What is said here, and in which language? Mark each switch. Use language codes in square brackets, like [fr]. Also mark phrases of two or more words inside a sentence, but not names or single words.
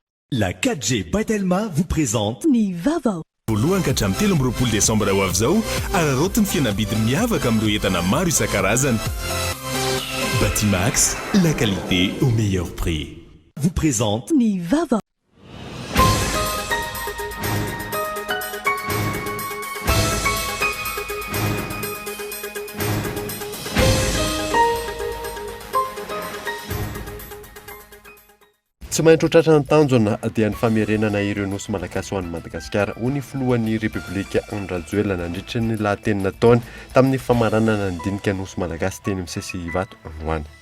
[fr] La 4G Batelma vous présente [mg] Ny Vavao. Voalohany ka hatramin'ny 13 Desambra ho avy izao ararotiny fihenam-bidy miavaka amin'ireo entana maro isan-karazany. [fr] Batimax, la qualité au meilleur prix. vous présente [mg] Ny Vavao. Tsy maintsy ho tratrany tanjona dia ny famerenana ireo nosy malagasy ho an'ny Madagasikara ho ny filohan'ny Repoblika Andry Rajoelina nandritra ny lahatenina taony tamin'ny famaranana nidinika nosy malagasy teny amin'ny CCIvato androany.